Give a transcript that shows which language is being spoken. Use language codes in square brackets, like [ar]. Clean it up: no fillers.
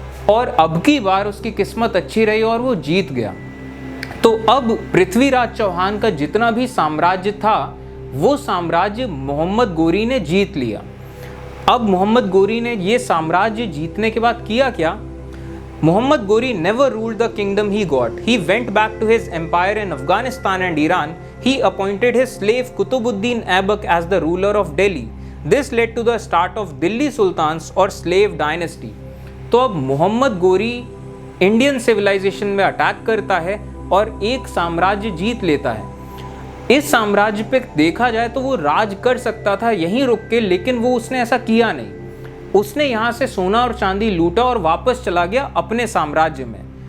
[hi] और अब की बार उसकी किस्मत अच्छी रही और वो जीत गया। तो अब पृथ्वीराज चौहान का जितना भी साम्राज्य था वो साम्राज्य मोहम्मद गोरी ने जीत लिया। अब मोहम्मद गोरी ने ये साम्राज्य जीतने के बाद किया क्या? [en] Muhammad Ghori never ruled the kingdom he got. He went back to his empire in Afghanistan and Iran. He appointed his slave Qutubuddin Aibak as the ruler of Delhi. This led to the start of Delhi Sultans or slave dynasty. [hi] तो अब Mohammad Ghori Indian civilisation में attack करता है और एक साम्राज्य जीत लेता है। इस साम्राज्य पे देखा जाए तो वो राज कर सकता था यहीं रुक के, लेकिन वो उसने ऐसा किया नहीं। उसने यहाँ से सोना और चांदी लूटा और वापस चला गया अपने साम्राज्य में।